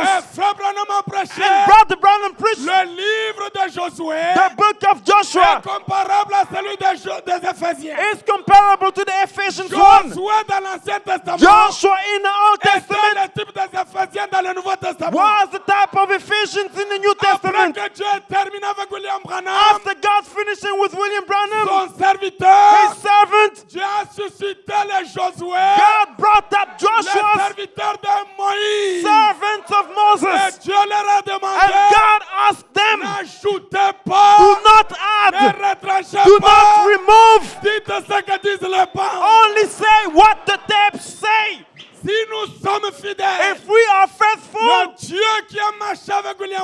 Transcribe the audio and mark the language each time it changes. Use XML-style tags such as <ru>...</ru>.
<fr>Et Frère Branham a prêché</fr> <en>And Brother Branham preached</en> <fr>le livre de Josué</fr> <en>the book of</en> <fr>est</fr> <en>Joshua.</en> <fr>comparable à celui des Éphésiens.</fr> <en>It's comparable to the Ephesians 1.</en> <fr>Josué dans l'Ancien Testament</fr> <en>Joshua in the Old</en> <fr>était</fr> <en>Testament</en> <fr>le type des Éphésiens dans le Nouveau Testament.</fr> <en>was the type of Ephesians in the New</en> <fr>Après</fr> <en>Testament.</en> <fr>que Dieu ait terminé avec William Branham,</fr> <en>After God finishing with William Branham,</en> <fr>son serviteur,</fr> <en>his servant,</en> <fr>Dieu a suscité le Josué,</fr> <en>God brought up</en> <fr>le</fr> <en>Joshua's</en> <fr>serviteur de Moïse.</fr> <en>servants of</en> <fr>Et</fr> <en>Moses.</en> <fr>Dieu leur a</fr> <en>And</en> <fr>demandé,</fr> <en>God asked them,</en> <fr>n'ajoutez pas,</fr> <en>do not</en> <fr>ne</fr> <en>add,</en> <fr>retranchez</fr> <en>do</en> <fr>pas,</fr> <en>not remove,</en> <fr>dites ce que disent les parents.</fr> <en>only say what the tapes say.</en> <fr>Si nous sommes fidèles,</fr> <en>If we are faithful,</en> <fr>le Dieu qui a marché avec William</fr>